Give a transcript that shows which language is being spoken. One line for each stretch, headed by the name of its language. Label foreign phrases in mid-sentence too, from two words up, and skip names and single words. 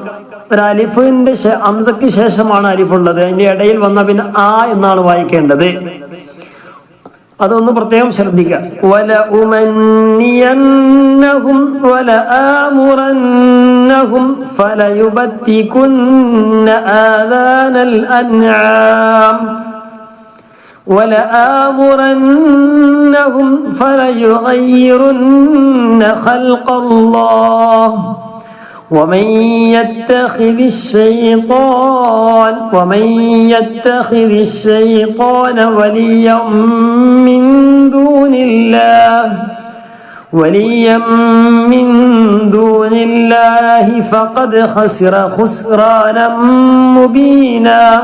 Malayalam: ഒരു അലിഫിന്റെ ഹംസക്ക് ശേഷമാണ് അലിഫുള്ളത്, അതിന്റെ ഇടയിൽ വന്ന പിന്നെ ആ എന്നാണ് വായിക്കേണ്ടത്. അതൊന്ന് പ്രത്യേകം ശ്രദ്ധിക്കുക.
Arabic: ولأمنينهم ولآمرنهم فليبتكن آذان الأنعام ولآمرنهم فليغيرن خلق الله ومن يتخذ الشيطان وليا من دون الله فقد خسر خسرانا مبينا.